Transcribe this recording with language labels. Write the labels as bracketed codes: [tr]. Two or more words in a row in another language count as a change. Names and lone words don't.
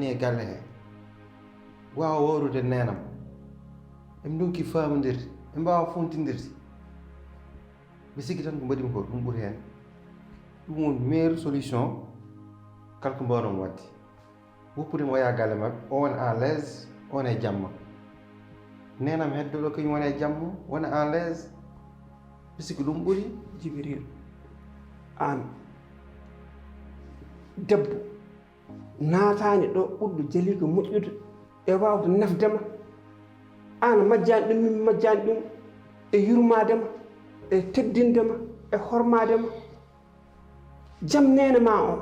[ff] e galle he wawa wawrude nenam emi donki famodirde ɓe mbawa fontidirde mi sikki tan ko mbaɗimi ko ɗum ɓuuri hen ɗum woni [fr] meilleure solution [ff] kala ko mbawɗon wadde woppudema waya galle mabɓe o wona [fr] à l'aise [ff] on e jamma nenam heddoɗo kañum wona e jamma wona [fr] à l'aise [ff] mi sikki ɗum ɓuuri jibril an debbo naatani ɗo ɓurɗo jeliga moƴƴude e wawde nafdema an majjani ɗum min majjani ɗum e yurmadema e teddindema e hormadema jam nene ma